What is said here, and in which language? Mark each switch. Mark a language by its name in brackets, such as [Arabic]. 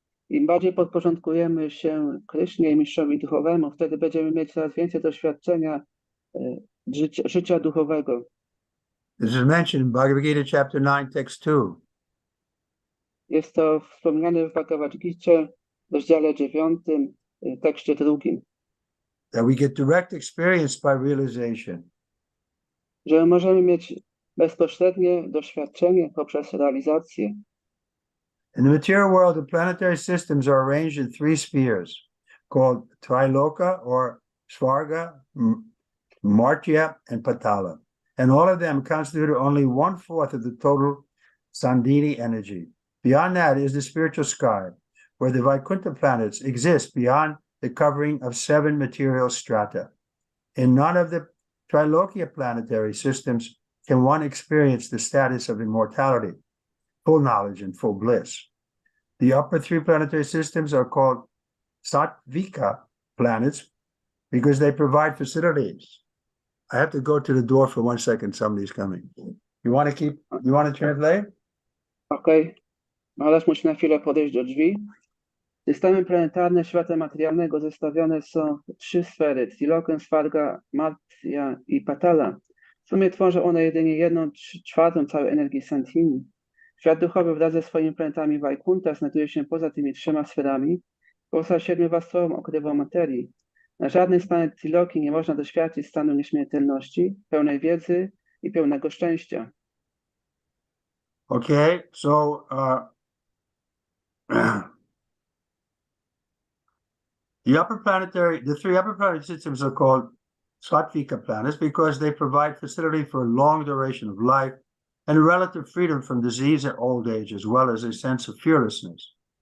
[Polish] Im bardziej podporządkujemy się Krysznie i mistrzowi duchowemu, wtedy będziemy mieć coraz więcej doświadczenia życia duchowego. [English] This is mentioned in Bhagavad Gita chapter 9, text 2. [Polish] Jest to wspomniane w Bhagavad Gicie w rozdziale 9, tekście 2. [English] That we get direct experience by realization. [Polish] Że możemy mieć bezpośrednie doświadczenie poprzez realizację. [English] In the material world, the planetary systems are arranged in 3 spheres called Triloka or Svarga, Martya, and Patala. And all of them constitute only 1/4 of the total Sandhini energy. Beyond that is the spiritual sky, where the Vaikuntha planets exist beyond the covering of 7 material strata. In none of the Trilokia planetary systems can one experience the status of immortality, full knowledge, and full bliss. The upper 3 planetary systems are called Sattvika planets because they provide facilities. I have to go to the door for 1 second. Somebody's coming. You want to translate? [Polish] Okej. Malarz musi na chwilę podejść do drzwi. Systemy planetarne świata materialnego zestawione są w 3 sfery: Trilokę, Svarga, Martya i Patala. W sumie tworzą one jedynie 1/4 całej energii Sandhini. Świat duchowy wraz ze swoimi planetami Vaikuntha znajduje się poza tymi 3 sferami, poza 7-warstwową okrywą materii. Na żadnej z planet Triloki nie można doświadczyć stanu nieśmiertelności, pełnej wiedzy i pełnego szczęścia. [English] Okay, so the 3 upper planetary systems are called Sattvika planets because they provide facility for a long duration of life and relative freedom from disease and old age, as well as a sense of fearlessness.